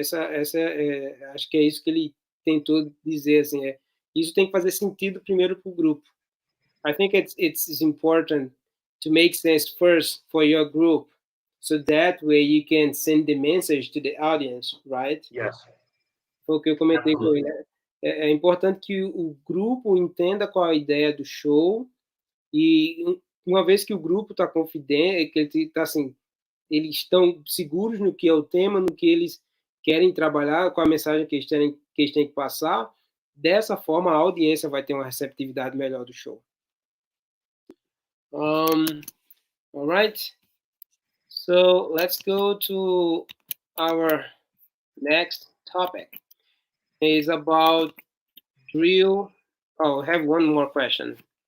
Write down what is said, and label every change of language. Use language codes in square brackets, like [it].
[pt] Acho que é isso que ele tentou dizer, assim, isso tem que fazer sentido primeiro para o grupo. [en] I think it's important to make sense first for your group, so that way you can send the message to the audience, right? Yes. [pt] Foi o que eu comentei com [en] Absolutely. [pt] ele. É importante que o grupo entenda qual a ideia do show e uma vez que o grupo está confidente, que ele está assim, eles estão seguros no que é o tema, no que eles querem trabalhar, com a mensagem que eles têm que passar, dessa forma a audiência vai ter uma receptividade melhor do show. [en] All right. So let's go to our next topic. It's about drill. Oh, I have one more question.